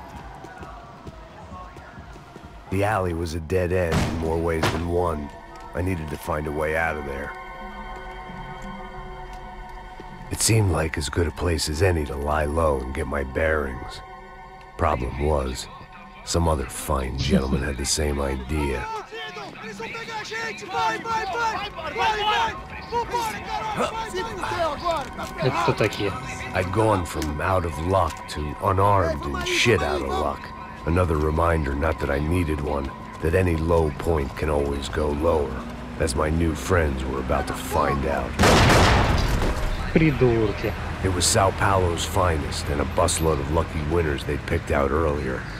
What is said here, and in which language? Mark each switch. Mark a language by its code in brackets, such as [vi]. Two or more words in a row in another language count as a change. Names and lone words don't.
[en] The alley was a dead end in more ways than one. I needed to find a way out of there. It seemed like as good a place as any to lie low and get my bearings. Problem was, some other fine gentleman had the same idea. [pt] Eles vão pegar a gente! Vai, vai, vai! Vai, vai! Vambora, caralho! Vai, se fudeu agora! [ru] Это кто такие? [en] I'd gone from out of luck to unarmed and shit out of luck. Another reminder, not that I needed one, that any low point can always go lower, as my new friends were about to find out. [ru] Придурки. [en] It was Sao Paulo's finest and a busload of lucky winners they'd picked out earlier.